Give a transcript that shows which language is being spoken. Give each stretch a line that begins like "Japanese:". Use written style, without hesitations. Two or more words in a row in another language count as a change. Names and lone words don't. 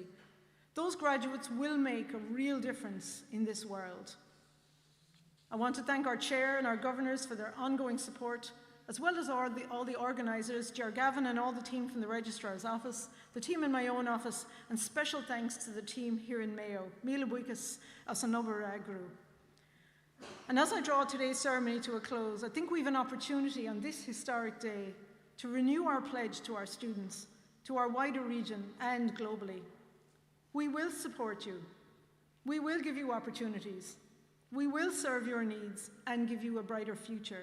English: Those graduates will make a real difference in this world. I want to thank our chair and our governors for their ongoing support, as well as all the organisers, Ger Gavin and all the team from the Registrar's Office, the team in my own office, and special thanks to the team here in Mayo,
Irish: Míle buíochas as an obair agru.
English: And as I draw today's ceremony to a close, I think we have an opportunity on this historic day to renew our pledge to our students, to our wider region and globally. We will support you. We will give you opportunities. We will serve your needs and give you a brighter future.